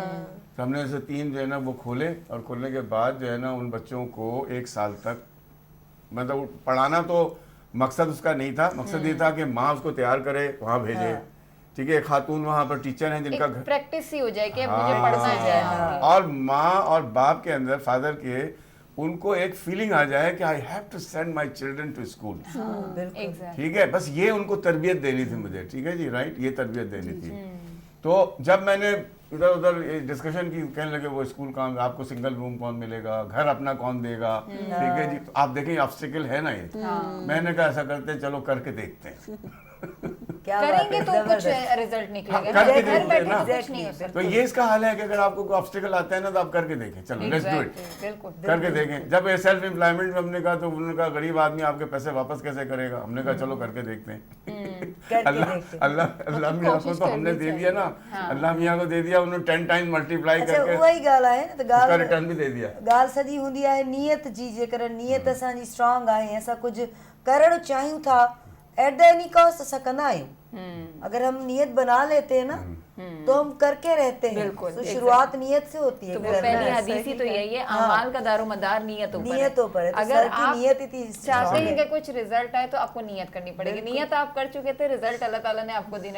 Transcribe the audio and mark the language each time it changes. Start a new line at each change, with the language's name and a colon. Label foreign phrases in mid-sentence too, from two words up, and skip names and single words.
Hindi: तो हमने ऐसे 3 जो है ना वो खोले और खोलने के बाद जो है ना उन बच्चों को 1 साल तक मतलब पढ़ाना तो मकसद उसका नहीं था, मकसद ये था कि माँ उसको तैयार करे, वहाँ भेजे, ठीक है। खातून वहाँ पर टीचर हैं जिनका घर प्रैक्टिस ही हो जाए कि अब मुझे पढ़ना है। हाँ। और माँ और बाप के अंदर, फादर के, उनको एक फीलिंग आ जाए कि
English: I have to send my children to school,
Hindi: ठीक है। बस ये उनको तरबियत देनी थी मुझे, ठीक है जी, राइट, ये तरबियत देनी थी। तो जब मैंने इधर उधर डिस्कशन की, कहने लगे वो स्कूल काम, आपको
English: single room
Hindi: कौन मिलेगा, घर अपना कौन देगा, ठीक है जी। तो आप देखें ऑब्स्टिकल है ना ये। मैंने कहा ऐसा करते हैं, चलो करके देखते हैं। क्या बात करेंगे है, तो कुछ जबरदस्त। रिजल्ट निकलेगा, करके घर देखते बैठे हैं ना। तो कुछ नहीं हो सकता। तो ये इसका हाल है कि अगर आपको कोई ऑब्स्टिकल आता है ना तो आप करके देखें, चलो
English: let's do it,
Hindi: बिल्कुल करके देखें। जब ये
English: self employment
Hindi: में हमने कहा तो उन्होंने कहा गरीब आदमी आपके पैसे वापस कैसे करेगा, हमने कहा चलो करके देखते हैं। अल्लाह मियाँ को तो हमने दे दिया ना, अल्लाह मियाँ को दे दिया, उन्होंने 10
English: times multiply
Hindi: अच्छा करके
Sindhi: उहा ई ॻाल्हि आहे न त
Hindi: उसका
Sindhi: ॻाल्हि
Hindi: रिटर्न भी दे दिया।
Sindhi: ॻाल्हि सॼी हूंदी आहे नियत जी। जेकर नियत असांजी स्ट्रांग आहे, असां कुझु करणु चाहियूं था,
English: at the any cost
Sindhi: असां कंदा आहियूं।
Hindi: अगर हम नियत बना लेते हैं ना तो हम करके रहते हैं। बिल्कुल, तो शुरुआत नियत से होती है। तो वो करना पहली है। हदीस ही तो यही है, अमाल का दारोमदार नियतों पर है। नियतों पर है। तो अगर सर की आप नियत इतनी चाहते हैं कि कुछ रिजल्ट आए तो आपको नियत करनी पड़ेगी। नियत आप कर चुके थे, रिजल्ट अल्लाह ताला ने आपको देना